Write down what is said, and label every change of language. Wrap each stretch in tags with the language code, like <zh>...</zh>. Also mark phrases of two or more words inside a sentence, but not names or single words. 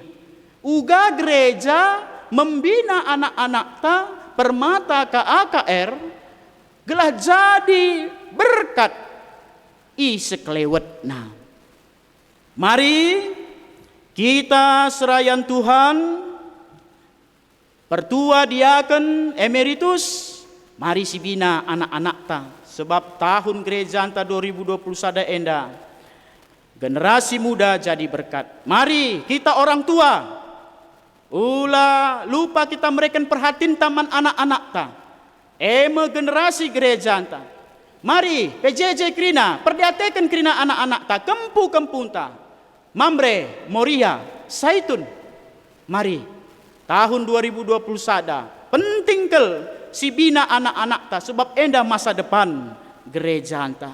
<btx>Uga gereja membina anak-anak ta permata ke AKR gelah jadi berkat i sekelewetna. Mari kita serayan Tuhan, pertua diaken emeritus, mari si bina anak-anak ta. Sebab tahun gereja anta 2021 enda,</btx> <id>generasi muda jadi berkat. Mari kita orang tua,</id> <btx>ulah lupa kita mereka perhatiin taman anak-anak ta. Generasi gereja anta. Mari PJJ krina, perdiatekan krina anak-anak ta, kempu-kempun ta. Mambre, Moria, Saitun. Mari, tahun 2021 penting kel si bina anak-anak ta, sebab enda masa depan gereja anta.</btx>